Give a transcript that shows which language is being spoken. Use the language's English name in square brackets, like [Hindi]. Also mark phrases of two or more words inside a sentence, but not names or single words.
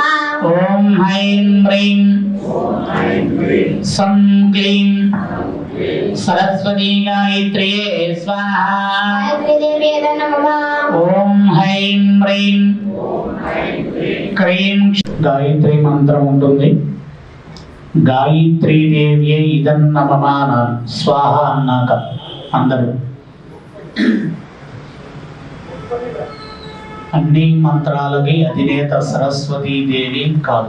[Sanskrit] ओम ऐं ह्रीं सं क्लीं सरस्वती गायत्र्ये स्वाहा गायत्री देवी नमः ओम ऐं ह्रीं क्रीं गायत्री [Telugu] మంత్రం ఉంటుంది [Sanskrit] గాయత్రీ దేవ్యే ఇదన్నమమాన స్వాహ [Telugu] అన్నాక అందరూ అన్ని మంత్రాలకి అధినేత సరస్వతీ దేవి కాదు.